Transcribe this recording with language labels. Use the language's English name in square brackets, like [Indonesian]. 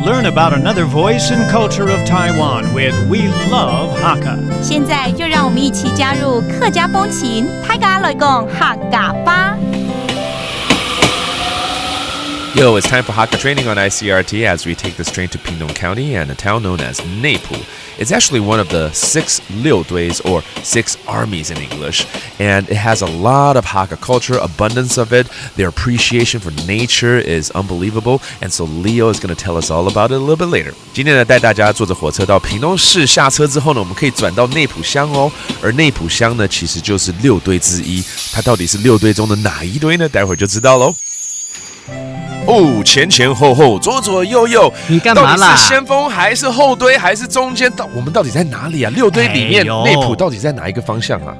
[English] about another voice and culture of Taiwan with We Love Hakka. [Chinese] 现在就让我们一起加入客家风情，大家来讲客家吧。 [English] Yo, it's time for Hakka training on ICRT as we take this train to Pingtung County and a town known as Neipu. It's actually one of the 6 Liuduis or 6 armies in English, and it has a lot of Hakka culture, abundance of it. Their appreciation for nature is unbelievable, and so Leo is going to tell us all about it a little bit later. [Chinese] 今天呢，带大家坐着火车到屏东市，下车之后呢，我们可以转到内埔乡哦。而内埔乡呢，其实就是6堆之一，它到底是6堆中的哪一堆呢？待会儿就知道喽。哦，前前后后，左左右右，你干嘛啦？到底是先锋还是后堆还是中间？我们到底在哪里啊？6堆里面，内埔到底在哪一个方向啊？